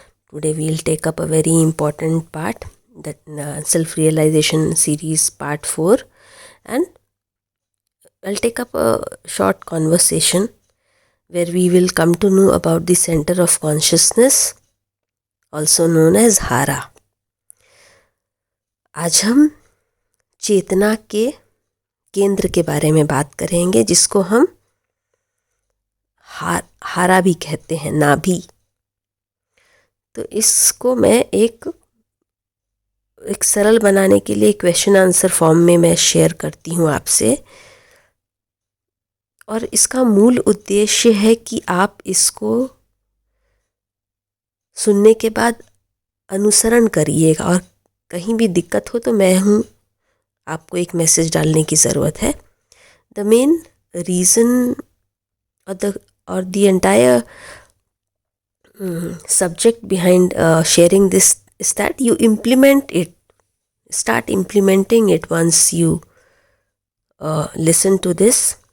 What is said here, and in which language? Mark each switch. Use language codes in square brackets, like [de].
[en] Today we'll take up a very important part, that self-realization series part 4, and I'll take up a short conversation where we will come to know about the center of consciousness, also known as Hara. [hi] आज हम चेतना के केंद्र के बारे में बात करेंगे, जिसको हम हारा भी कहते हैं, नाभि। तो इसको मैं एक सरल बनाने के लिए क्वेश्चन आंसर फॉर्म में मैं शेयर करती हूँ आपसे, और इसका मूल उद्देश्य है कि आप इसको सुनने के बाद अनुसरण करिएगा, और कहीं भी दिक्कत हो तो मैं हूँ, आपको एक मैसेज डालने की ज़रूरत है। [en] The main reason or the entire subject behind sharing this is that you start implementing it once you listen to this.